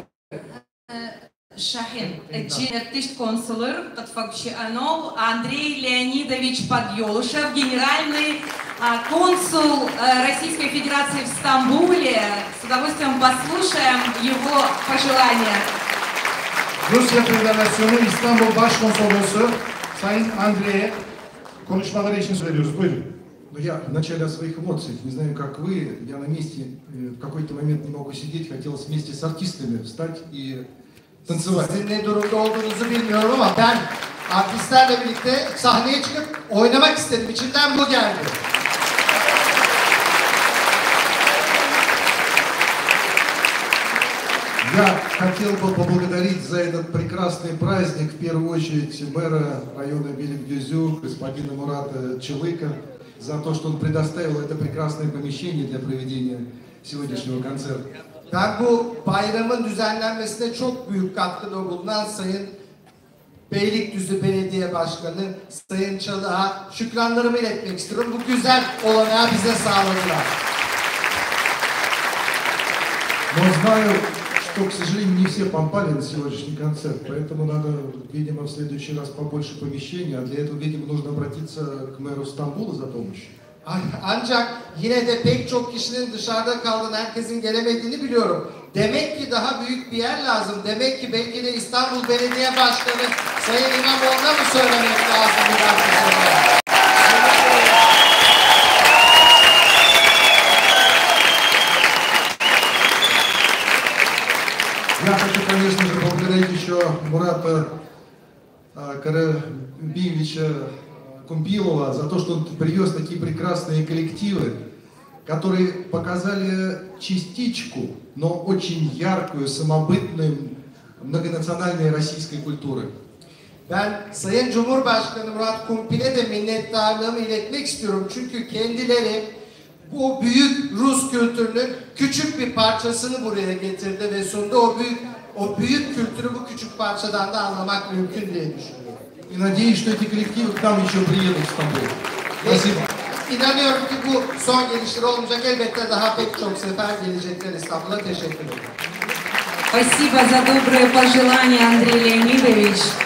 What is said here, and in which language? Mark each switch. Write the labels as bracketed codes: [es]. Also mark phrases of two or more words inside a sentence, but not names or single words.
[ru] Шахин, артист консулер, Подфакчанов Андрей Леонидович Подъелышев, генеральный консул Российской Федерации в Стамбуле. С удовольствием послушаем его пожелания. [tr] Rusya Federasyonu İstanbul Başkonsolosu Sayın Andrey'e konuşmaları için söylüyoruz. Buyurun. [ru] Ну, я в начале о своих эмоциях, не знаю, как вы, я на месте в какой-то момент не могу сидеть, хотелось вместе с артистами встать и танцевать. [tr] Sizin ne durumda olduğunuzu bilmiyorum ama ben artistlerle birlikte sahneye çıkıp oynamak istedim. İçimden bu geldi. [ru] Я хотел бы поблагодарить за этот прекрасный праздник, в первую очередь, мэра района Белик-Дюзю, господина Мурата Чалыка, за то, что он предоставил это прекрасное помещение для проведения сегодняшнего концерта. [tr] Ben bu bayramın düzenlenmesine çok büyük katkıda bulunan Sayın Beylikdüzü Belediye Başkanı Sayın Çalık'a şükranlarımı iletmek istiyorum. Bu güzel olanağı bize sağladılar. [ru] Но знаю, что, к сожалению, не все попали на сегодняшний концерт, поэтому надо, видимо, в следующий раз побольше помещений, а для этого, видимо, нужно обратиться к мэру Стамбула за помощью. [tr] Ancak yine de pek çok kişinin dışarıda kaldığını, herkesin gelemediğini biliyorum. Demek ki daha büyük bir yer lazım. Demek ki belki de İstanbul Belediye Başkanı Sayın İmamoğlu'na mı söylemek lazım biraz sonra? [ru] Я хочу, конечно же, поблагодарить еще Мурата Карабиевича Кумпилова за то, что он привез такие прекрасные коллективы, которые показали частичку, но очень яркую, самобытную, многонациональной российской культуры. [tr] Ben Sayın Cumhurbaşkanı Murat Kumpil'e de minnettarlığımı iletmek istiyorum. Çünkü kendileri bu büyük Rus kültürünün küçük bir parçasını buraya getirdi ve sundu. O büyük kültürü bu küçük parçadan da anlamak mümkün diye düşünüyorum. [ru] И надеюсь, что эти коллективы к нам еще приедут в Стамбул. Спасибо. [tr] İnanıyorum ki bu son gelişleri olmayacak. Elbette daha pek çok sefer gelecekler İstanbul'a. Teşekkür ederim. [ru] Спасибо за добрые пожелания, Андрей Леонидович.